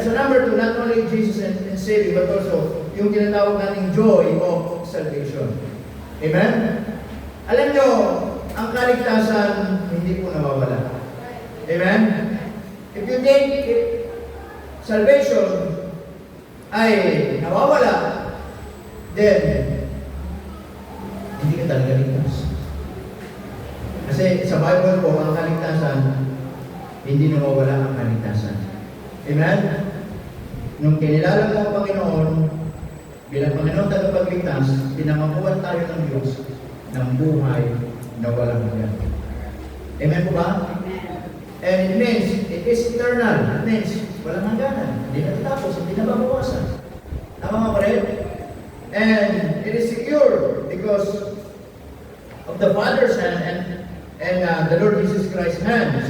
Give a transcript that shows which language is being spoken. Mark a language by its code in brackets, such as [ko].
[en] So number 2, not only Jesus and saving, but also [tl] yung tinatawag nating [en] joy of salvation. Amen? [tl] Alam nyo, ang kaligtasan hindi po nawawala. Amen? [en] If you think salvation [tl] ay nawawala, then hindi ka talaga ligtas. Kasi sa Bible po, ang kaligtasan, hindi nawawala ang kaligtasan. Amen? Nung kinilala mo ang Panginoon, bilang Panginoon tagapagligtas, pinangakuan tayo ng Diyos ng buhay na walang hanggan. Amen po ba? [en] And it means, it is eternal. It means, [tl] walang hangganan. Hindi natatapos, hindi nababawasan. Tama mga kapatid? [en] And it is secure because of the Father's hand and the Lord Jesus Christ's hand.